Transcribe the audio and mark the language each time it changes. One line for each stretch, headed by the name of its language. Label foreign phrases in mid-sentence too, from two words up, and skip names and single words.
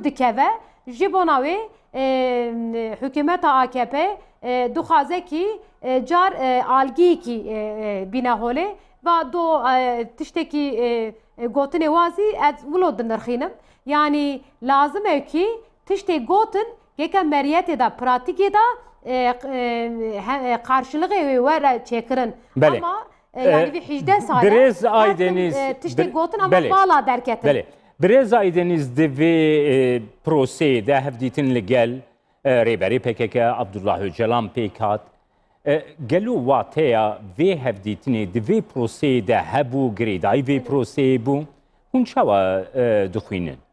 Kurdish: dikeve ji bona wê hikûmeta AKP dixwaze ki car algiyekî bîne holê ve do tiştekî gotinê wazî ez wilo dinirxînim yani lazim e ki tiştê gotin yeke meriyetê de pratikê de karşılığı were çêkirin ama yani bir 18 sale Birêz Aydeniz tiştê gotin ama bala derketin. Belê. Birêz Aydeniz divê proseyê de hevdîtin li gel rêberî PKK Abdullah Öcalan pêk hat. Gelo wateya vê hevdîtinê di vê proseyê de hebû girêdayî vê proseyê bû hûn çawa dixwînin?